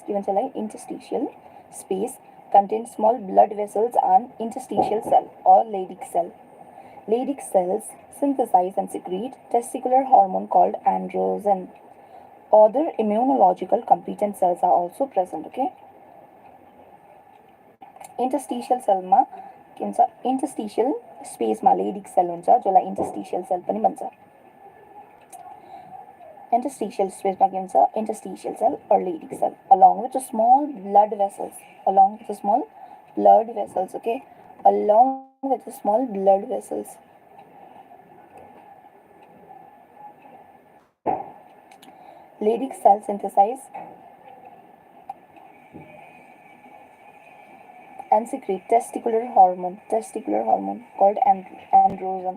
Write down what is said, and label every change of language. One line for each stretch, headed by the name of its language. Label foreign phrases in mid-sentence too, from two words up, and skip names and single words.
English: Given line interstitial space contains small blood vessels and interstitial cell or Leydig cell. Leydig cells synthesize and secrete testicular hormone called androgen. Other immunological competent cells are also present.
Nepali: Okay.
English: Interstitial cell
Nepali: मा के हुन्छ
English: interstitial space
Nepali: मा
English: Leydig cell
Nepali: हुन्छ जसलाई
English: interstitial cell
Nepali: पनि भन्छ.
English: Interstitial space
Nepali: मा के हुन्छ
English: interstitial cell or Leydig cell along with the small blood vessels. Okay, along with the small blood vessels. Leydig cell synthesize and secrete testicular hormone called androgen.